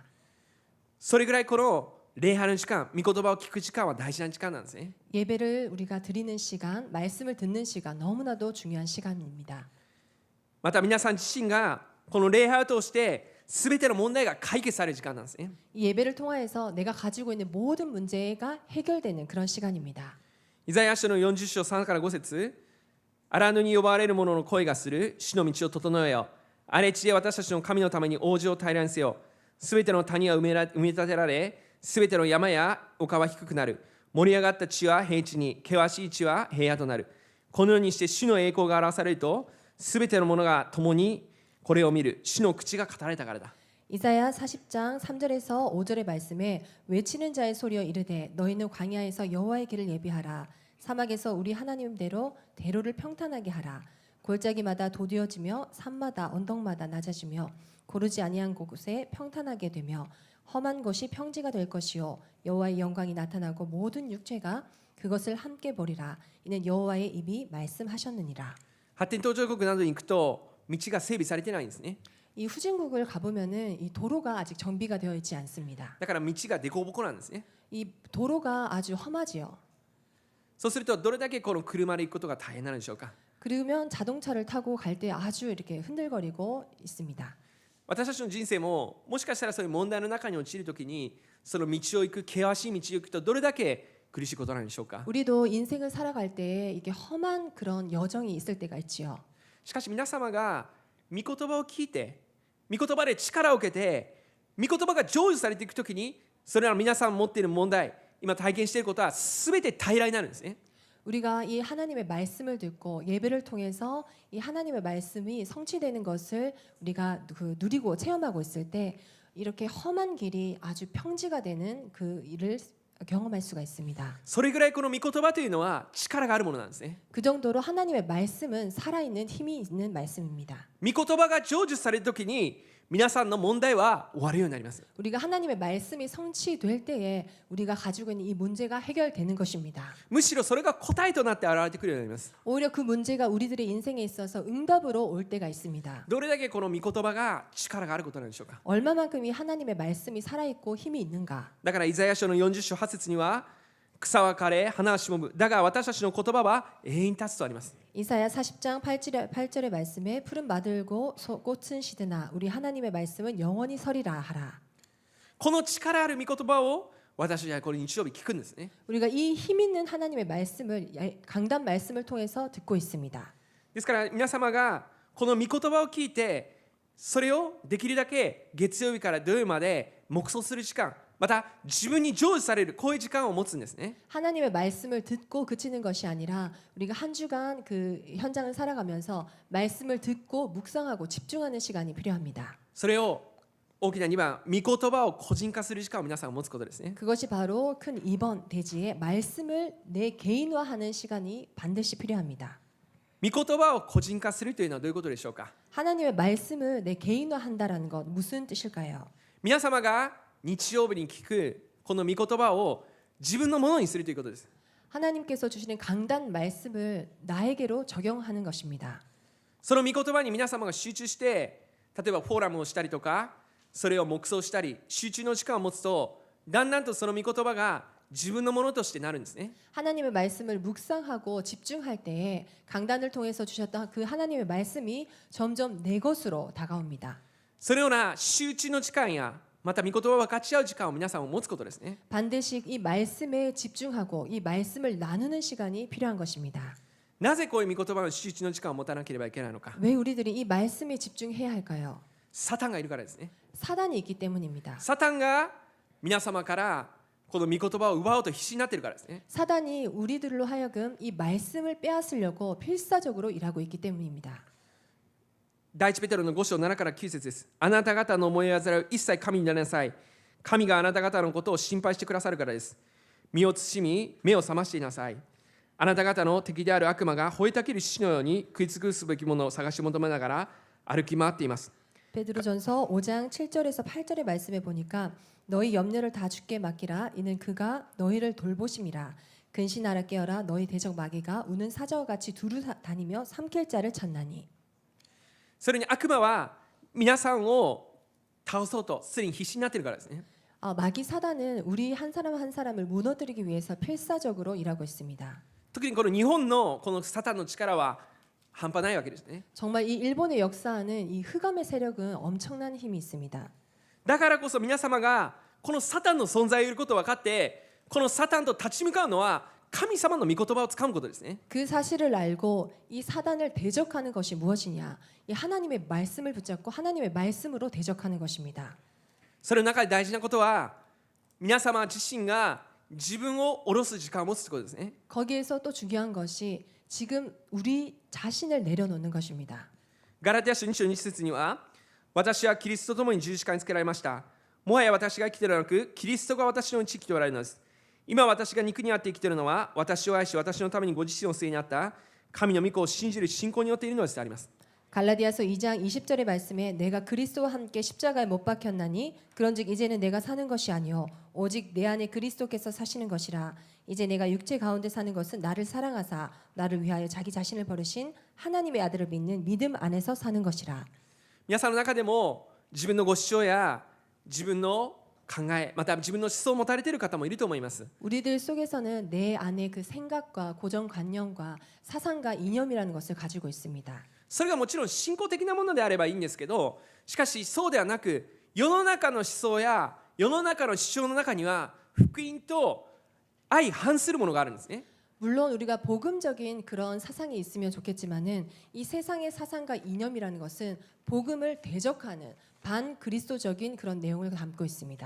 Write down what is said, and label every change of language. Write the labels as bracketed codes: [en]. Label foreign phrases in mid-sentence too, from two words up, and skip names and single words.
[ja] それぐらいこの礼拝の時間、御言葉を聞く時間は大事な時間なんですね。 [ko] 예배를 우리가 드리는 시간, 말씀을 듣는 시간 너무나도 중요한 시간입니다. [ja] また皆さん自身がこの礼拝を通して全ての問題が解決される時間なんですね。 [ko] 이 예배를 통해서 내가 가지고 있는 모든 문제가 해결되는 그런 시간입니다. [ja] イザヤ書の40章3から5節、荒野に呼ばれる者の声がする、主の道を整えよ。荒れ地で私たちの神のために王子を平らにせよ。すべての谷は埋め立てられ、すべての山や丘は低くなる。盛り上がった地は平地に、険しい地は平野となる。このようにして主の栄光が表されると、すべての者が共にこれを見る。主の口が語られたからだ。 [ko] 이사야 40장 3절에서 5절의 말씀에 외치는 자의 소리여 이르되 너희는 광야에서 여호와의 길을 예비하라. 사막에서 우리 하나님대로 대로를 평탄하게 하라. 골짜기마다 도되어지며 산마다 언덕마다 낮아지며 고르지 아니한 곳에 평탄하게 되며 험한 곳이 평지가 될 것이요 여호와의 영광이 나타나고 모든 육체가 그것을 함께 보리라. 이는 여호와의 입이 말씀하셨느니라. [ja] 発展途上国などに行くと道が整備されてないんですね。 [ko] 이 후진국을 가보면은 이 도로가 아직 정비가 되어 있지 않습니다. [ja] だから道が凸凹なんですね。 [ko] 이 도로가 아주 험하지요. [ja] そうするとどれだけこの車で行くことが大変なのでしょうか。 [ko] 그러면 자동차를 타고 갈 때 아주 이렇게 흔들거리고 있습니다. [ja] 私たちの人生ももしかしたらそういう問題の中に陥るときにその道を行く険しい道を行くとどれだけ苦しいことなんでしょうか。 [ko] 우리도 인생을 살아갈 때 이게 험한 그런 여정이 있을 때가 있지요. [ja] しかし皆様が御言葉を聞いて御言葉で力を受けて御言葉が成就されていくときにそれら皆さん持っている問題今体験していることは全て平らになるんですね。 [ko] 우리가 이 하나님의 말씀을 듣고 예배를 통해서 이 하나님의 말씀이 성취되는 것을 우리가 누리고 체험하고 있을 때 이렇게 험한 길이 아주 평지가 되는 그 일을 경험할 수가 있습니다. [ja] それぐらいこの御言葉というのは力があるものなんですね。 [ko] 그 정도로 하나님의 말씀은 살아있는 힘이 있는 말씀입니다. [ja] 御言葉が成就されるときに皆さんの問題は終わるようになります。 [ko] 우리가 하나님의 말씀이 성취될 때에 우리가 가지고 있는 이 문제가 해결되는 것입니다. [ja] むしろそれが答えとなって現れてくるようになります。 [ko] 오히려 그 문제가 우리들의 인생에 있어서 응답으로 올 때가 있습니다. [ja] どれだけこの御言葉が力があることなんでしょうか。 [ko] 얼마만큼 이 하나님의 말씀이 살아있고 힘이 있는가. [ja] だからイザヤ書の40章8節には草は枯れ花はしもぶだが私たちの言葉は永遠に立つとあります。 [ko] 이사야 40장 8절의 말씀에 푸른 마들고 꽃은 시드나 우리 하나님의 말씀은 영원히 서리라 하라. [ja] この力ある御言葉を私たちはこの日曜日聞くんですね。 [ko] 우리가 이 힘 있는 하나님의 말씀을 강단 말씀을 통해서 듣고 있습니다. [ja] ですから皆様がこの御言葉を聞いてそれをできるだけ月曜日から土曜日まで黙想する時間また自分に成就されるこういう時間を持つんですね。 [ko] 하나님의 말씀을 듣고 그치는 것이 아니라 우리가 한 주간 그 현장을 살아가면서 말씀을 듣고 묵상하고 집중하는 시간이 필요합니다. [ja] それを大きな2番御言葉を個人化する時間を皆さんが持つことですね。 [ko] 그것이 바로 큰 2번 대지에 말씀을 내 개인화하는 시간이 반드시 필요합니다. [ja] 御言葉を個人化するというのはどういうことでしょうか。 [ko] 하나님의 말씀을 내 개인화한다라는 것 무슨 뜻일까요? [ja] 皆様が日曜日に聞くこの御言葉を自分のものにするということです。 [ko] 하나님께서 주시는 강단 말씀을 나에게로 적용하는 것입니다. [ja] その御言葉に皆様が集中して例えばフォーラムをしたりとかそれを黙想したり集中の時間を持つとだんだんとその御言葉が自分のものとしてなるんですね。 [ko] 하나님의 말씀을 묵상하고 집중할 때에 강단을 통해서 주셨던 그 하나님의 말씀이 점점 내 것으로 다가옵니다. [ja] そのような集中の時間やまた御言葉を分かち合う時間を皆さんも持つことですね。 [ko] 반드시 이 말씀에 집중하고 이 말씀을 나누는 시간이 필요한 것입니다. [ja] なぜこういう御言葉の集中の時間を持たなければいけないのか。 [ko] 왜 우리들이 이 말씀에 집중해야 할까요? [ja] サタンがいるからですね。 [ko] 사단이 있기 때문입니다. [ja] サタンが皆様からこの御言葉を奪おうと必死になっているからですね。 [ko] 사단이 우리들로 하여금 이 말씀을 빼앗으려고 필사적으로 일하고 있기 때문입니다. [ja] 第一ペテロの5章7から9節です。あなた方の思い煩いを一切神になりなさい。神があなた方のことを心配してくださるからです。身を慎み目を覚ましていなさい。あなた方の敵である悪魔が吠えたける獅子のように食い尽くすべきものを探し求めながら歩き回っています。 [ko] 베드로전서 5장 7절에서 8절의 말씀에 보니까 너희 염려를 다 주께 맡기라 이는 그가 너희를 돌보심이라 근신하라 깨어라 너희 대적 마귀가 우는 사자와 같이 두루 다니며 삼킬 자를 찾나니 [ja] それに悪魔は皆さんを倒そうとすでに必死になっているからですね。 [ko] 마귀 사단은 우리 한 사람 한 사람을 무너뜨리기 위해서 필사적으로 일하고 있습니다. [ja] 特にこの日本のこのサタンの力は半端ないわけですね。 [ko] 정말 이 일본의 역사하는 이 흑암의 세력은 엄청난 힘이 있습니다. [ja] だからこそ皆様がこのサタンの存在をいることを分かってこのサタンと立ち向かうのは神様の御言葉をつかむことですね。 [ko] 그 사실을 알고 이 사단을 대적하는 것이 무엇이냐? 이 하나님의 말씀을 붙잡고 하나님의 말씀으로 대적하는 것입니다. [ja] それの中で大事なことは皆様自身が自分を下ろす時間を持つということですね。 [ko] 거기에서 또 중요한 것이 지금 우리 자신을 내려놓는 것입니다. [ja] ガラテヤ書2章2節には私はキリストと共に十字架につけられました。もはや私が生きているのではなくキリストが私のうち生きておられるのです。今私が肉にあって生きているのは私を愛し私のためにご自身を据えにあった神の御子を信じる信仰によっているのですであります。 [ko] 갈라디아서 2장 20절의 말씀에 내가 그리스도와 함께 십자가에 못 박혔나니 그런즉 이제는 내가 사는 것이 아니요 오직 내 안에 그리스도께서 사시는 것이라 이제 내가 육체 가운데 사는 것은 나를 사랑하사 나를 위하여 자기 자신을 버리신 하나님의 아들을 믿는 믿음 안에서 사는 것이라. [ja] 皆さんの中でも自分のご主張や自分の考えまた自分の思想を持たれている方もいると思います。 [ko] 우리들 속에서는 내 안에 그 생각과 고정관념과 사상과 이념이라는 것을 가지고 있습니다. [ja] それがもちろん信仰的なものであればいいんですけど、しかしそうではなく世の中の思想や世の中の主張の中には福音と相反するものがあるんですね。 [ko] 물론 우리가 복음적인 그런 사상이 있으면 좋겠지만은 이 세상의 사상과 이념이라는 것은 복음을 대적하는 반그리스도적인 그런 내용을 담고 있습니다.